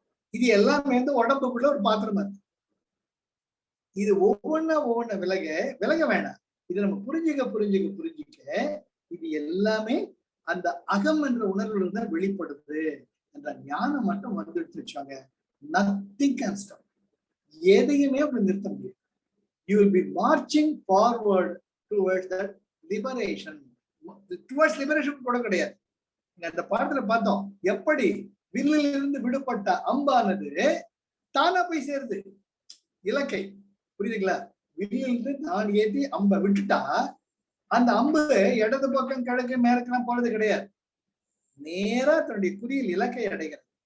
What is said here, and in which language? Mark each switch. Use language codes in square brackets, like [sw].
[ta] இது எல்லாமே உடம்புக்குள்ள ஒரு பாத்திரம் இருக்கு. இது ஒவ்வொன்ன விலக வேணாம். இது நம்ம புரிஞ்சுக்க இது எல்லாமே அந்த அகம் என்ற உணர்வுல தான் வெளிப்படுது என்ற ஞானம் மட்டும் வந்துட்டு வச்சாங்க. [en] Nothing can stop. [ta] எதையுமே அப்படி நிறுத்த முடியும். [en] You will be marching forward towards that liberation. Towards liberation [ta] கூட கிடையாது. அந்த பாடத்துல பார்த்தோம் எப்படி வில்லில் இருந்து விடுபட்ட அம்பானது தானா போய் சேருது இலக்கை. புரியுதுங்களா? வில்லில் இருந்து நான் ஏத்தி அம்பை விட்டுட்டா அந்த அம்பு இடது பக்கம் கிழக்கு மேற்கெல்லாம் போறது கிடையாது, நேரா தன்னுடைய குறியில் இலக்கை அடைகிறது.